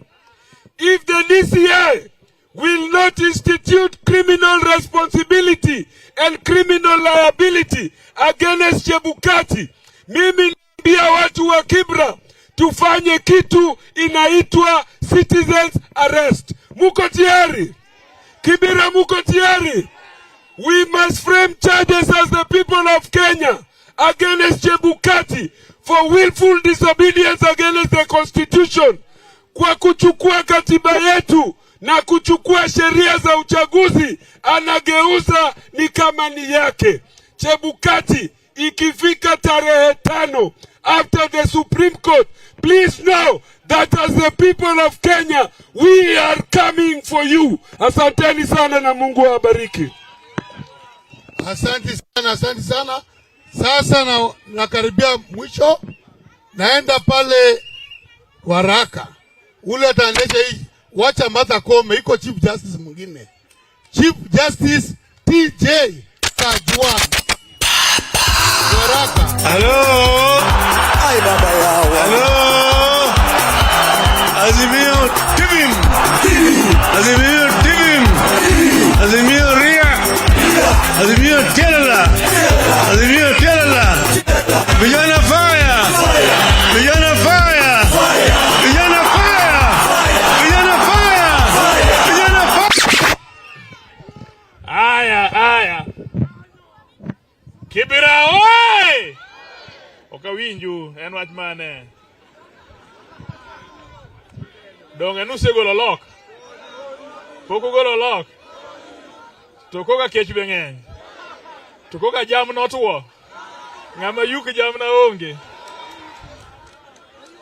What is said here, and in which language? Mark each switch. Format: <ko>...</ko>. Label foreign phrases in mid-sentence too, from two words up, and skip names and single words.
<en>If the DCI will not institute criminal responsibility and criminal liability against Chebukati,</en> <sw>mimi naambia watu wa Kibra tufanye kitu inaitwa</sw> <en>citizens arrest.</en> <sw>Muko tayari? Kibra, muko tayari?</sw> <en>We must frame charges as the people of Kenya against Chebukati for willful disobedience against the constitution,</en> <sw>kwa kuchukua katiba yetu na kuchukua sheria za uchaguzi, anageuza ni kama ni yake.</sw> <en>Chebukati,</en> <sw>ikifika tarehe 5</sw> <en>after the Supreme Court, please know that as the people of Kenya, we are coming for you.</en> <sw>Asanteni sana na Mungu awabariki. Asante sana. Sasa nakaribia mwisho, naenda pale Waraka. Ule ataendesha hii, wacha Martha Koome, iko</sw> <en>Chief Justice</en> <sw>mwingine. Chief Justice TJ Kajwang. Waraka. Hello. Ai baba yao. Hello. Azimio Tibim. Azimio Tibim. Azimio Ria. Azimio Kerala. Azimio Kerala. Vijana fire. Vijana fire. Vijana fire. Vijana fire. Vijana fire. Aya. Kibra oye!</sw> <luo>Okawinju en wach mane. Donge nusegolo lok. Poko golo lok. To koka kech beng'eny. To koka jam notwo. Ng'ama yuk jam na onge.</luo>